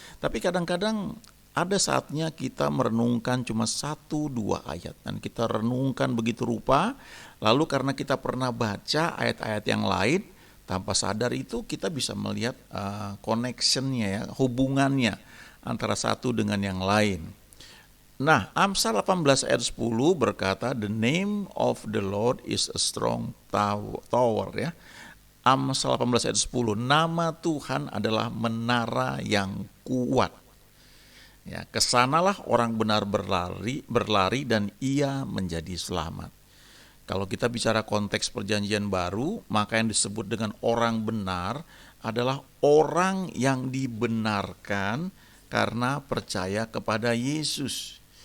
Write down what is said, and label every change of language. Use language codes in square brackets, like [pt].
[id] Tapi kadang-kadang ada saatnya kita merenungkan cuma 1-2 ayat dan kita renungkan begitu rupa, lalu karena kita pernah baca ayat-ayat yang lain, tanpa sadar itu kita bisa melihat connectionnya ya, hubungannya antara satu dengan yang lain. Nah, Amsal 18 ayat 10 berkata, [en] "The name of the Lord is a strong tower," [id] ya. Amsal 18 ayat 10, nama Tuhan adalah menara yang kuat. Ya, kesanalah orang benar berlari dan ia menjadi selamat. Kalau kita bicara konteks perjanjian baru, maka yang disebut dengan orang benar adalah orang yang dibenarkan karena percaya kepada Yesus.